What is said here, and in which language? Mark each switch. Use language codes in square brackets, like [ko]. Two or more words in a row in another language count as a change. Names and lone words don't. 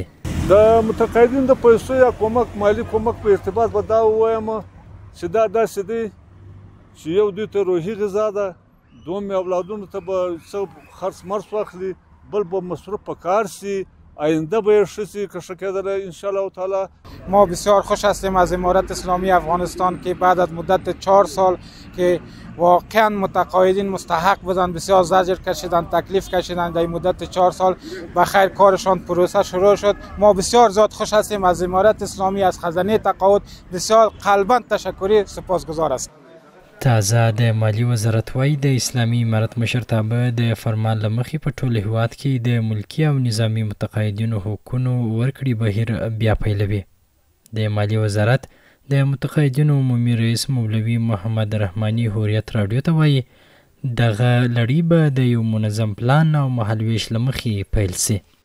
[ps] د متقاعدین د پیسو یا کومک مالی کومک په ارتباط به دا ووایم چې دا داسې دی چې یو دوی ته روحي غذا ده، دوم اولادونو ته به څه خرڅ مرڅ واخلي، بل به مصروف په کار سي، آینده به یې ښه سي که ښه کېدلی [ar] انشاءالله تعالی. [fa] ما بسیار خوش هستیم از امارت اسلامی افغانستان که بعد از مدت 4 سال که واقعا متقاعدین مستحق بودند، بسیار زجر کشیدند، تکلیف کشیدند، در مدت 4 سال بخیر کارشان پروسه شروع شد. ما بسیار زیاد خوش هستیم از امارت اسلامی، از خزانه تقاعد بسیار قلبا تشکری سپاسگزار است. [ps] تازه د مالی وزارت وایي د اسلامي امارت مشرتابه د فرمان له مخې په ټول هیواد کې د ملکي او نظامي متقاعدینو حقونو ورکړې بهیر بیا پیلوي. د مالی وزارت د متقاعدینو عمومي رئیس مولوي محمد رحماني هوریت راډیو ته وایي دغه لړۍ به د یو منظم پلان او مهالویش له مخې پیل سي.